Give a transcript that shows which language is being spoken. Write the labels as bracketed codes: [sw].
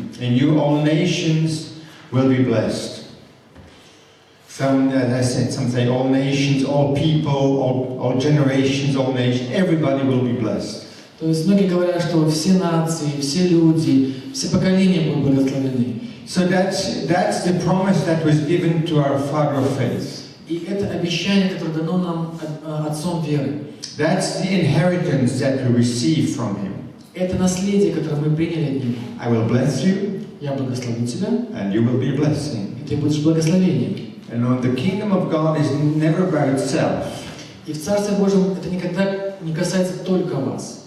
[en] In you all nations will be blessed. Some, as I said, some say all nations, all people, all generations, all nations, everybody will be blessed. [ru] То есть многие говорят, что все нации, все люди, все поколения будут благословены. [en] So that's the promise that was given to our father of faith. [ru] И это обещание, которое дано нам отцом веры. [en] That's the inheritance that we receive from him. [ru] Это наследие, которое мы приняли от него. [en] I will bless you. [ru] Я благословлю тебя. [en] And you will be a blessing. [ru] И ты будешь благословением. [en] And the kingdom of God is never about self. [ru] И в Царстве Божьем это никогда не касается только вас.